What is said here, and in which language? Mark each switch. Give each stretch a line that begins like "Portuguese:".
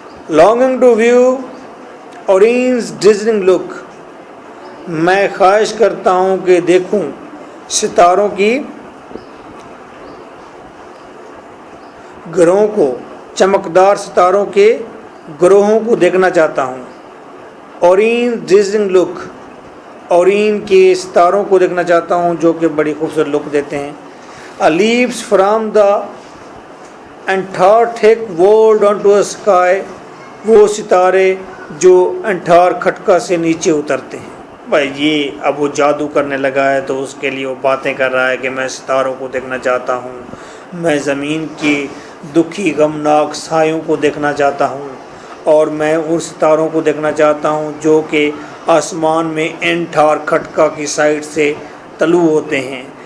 English: longing to view Orion's dazzling look.
Urdu: میں خواہش کرتا ہوں کہ دیکھوں ستاروں کی گروہوں کو، چمکدار ستاروں کے گروہوں کو دیکھنا چاہتا ہوں.
English: Orion's dazzling look.
Urdu: اورین کے ستاروں کو دیکھنا چاہتا ہوں جو کہ بڑی خوبصورت لک دیتے ہیں.
English: leaps from the Antarctic world onto a sky.
Urdu: وہ ستارے جو انٹارکٹیکا سے نیچے اترتے ہیں. بھائی یہ اب وہ جادو کرنے لگا ہے تو اس کے لیے وہ باتیں کر رہا ہے کہ میں ستاروں کو دیکھنا چاہتا ہوں، میں زمین کی دکھی غمناک سایوں کو دیکھنا چاہتا ہوں، اور میں ان ستاروں کو دیکھنا چاہتا ہوں جو کہ آسمان میں انٹارکٹیکا کی سائڈ سے طلوع ہوتے ہیں.